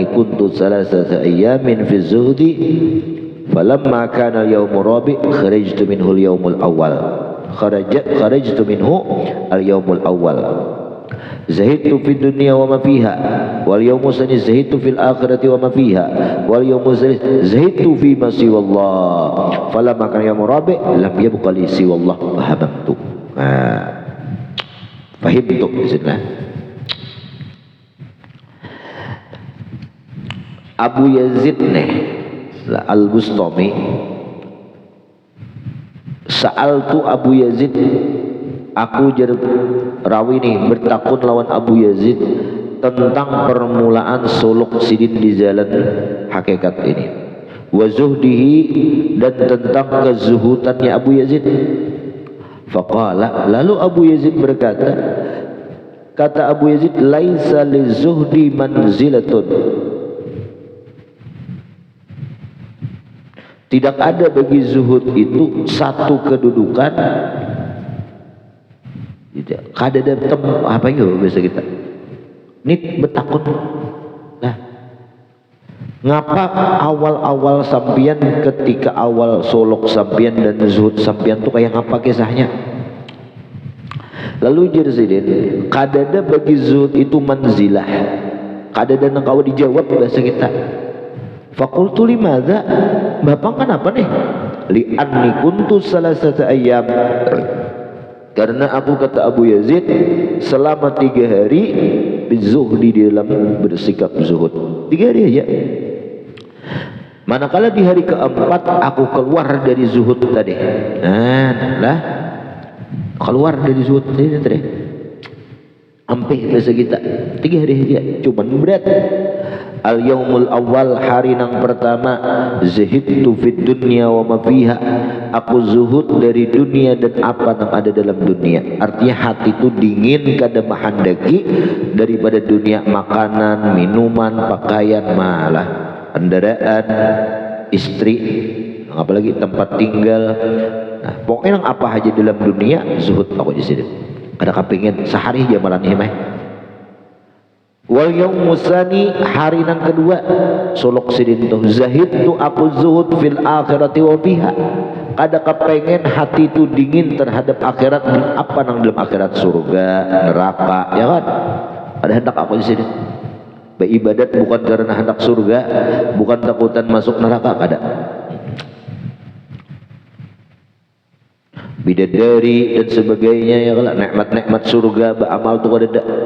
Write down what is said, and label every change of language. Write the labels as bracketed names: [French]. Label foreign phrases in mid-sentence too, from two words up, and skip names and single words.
[Arabic] كنت ثلاثة أيام في الزهد فلما كان اليوم الرابع خرجت منه اليوم الأول خرجت منه اليوم الأول زهدت في الدنيا وما فيها واليوم الثاني زهدت في الآخرة وما فيها واليوم زهدت في ما سوى الله فلما كان يوم الرابع لم يبق لي سوى الله فهمت. فهمت بسم الله. Abu Yazid nih Al-Bustami Sa'altu Abu Yazid, [Banjar] aku rawi nih bertakun lawan Abu Yazid tentang permulaan suluk sidin di jalan hakikat ini, [Arabic] وزهده, [Banjar] dan tentang kezuhutannya Abu Yazid. Faqala, lalu Abu Yazid berkata, kata Abu Yazid, [Arabic] ليس للزهد منزلة, [Banjar] tidak ada bagi zuhud itu satu kedudukan. Kada ada apa itu bahasa kita ini betakun lah. Ngapa awal-awal sampian, ketika awal solok sampian dan zuhud sampian tuh kayak ngapa kisahnya? Lalu Jirsidin, kada ada bagi zuhud itu manzilah, kada ada nang kau dijawab bahasa kita. [Arabic] فقلت لماذا, [Banjar] bapak kenapa nih? [Arabic] لأني كنت ثلاثة أيام, [Banjar] karena aku, kata Abu Yazid, selama 3 hari bizuhdi, di dalam bersikap zuhud 3 hari aja. Manakala di hari keempat aku keluar dari zuhud tadi, lah keluar dari zuhud tadi, hampir bahasa kita 3 hari aja, cuman berat. [Arabic] اليوم الأول, [Banjar] hari nang pertama, [Arabic] زهدت في الدنيا وما فيها, [Banjar] aku zuhud dari dunia dan apa yang ada dalam dunia. Artinya hati itu dingin kada mahandaki daripada dunia, makanan, minuman, pakaian, malah kendaraan, istri, apalagi tempat tinggal. Nah, pokoknya apa aja dalam dunia zuhud aku di sini. Kada kepingin sehari aja malam ini mah. [Arabic] واليوم الثاني, [Banjar] hari nang kedua, solok sidin tuh, zahid tuh aku zuhud [Arabic] في الآخرة وفيها, [Banjar] kada kepengen hati itu dingin terhadap akhirat dan apa nang dalam akhirat, surga, neraka, ya kan? Ada hendak aku di sini beribadat bukan karena hendak surga, bukan takutan masuk neraka, kada. Bidadari dan sebagainya, ya kan, nikmat-nikmat surga, beramal tuh kada.